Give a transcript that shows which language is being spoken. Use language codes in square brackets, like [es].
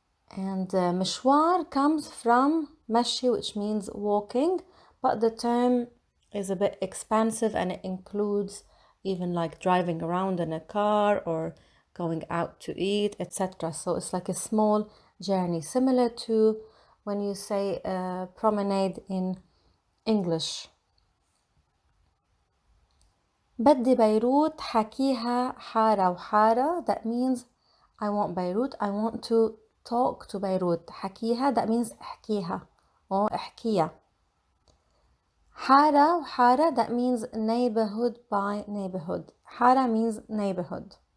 [en] And مشوار comes from مشي, which means walking, but the term is a bit expansive and it includes even like driving around in a car or going out to eat, etc. So it's like a small journey, similar to when you say promenade in English. [ar] بدي بيروت حكيها حارة وحارة. [en] That means I want Beirut. I want to talk to Beirut. حكيها, that means احكيها or احكيها. [ar] حارة وحارة, [en] that means neighborhood by neighborhood. حارة means neighborhood.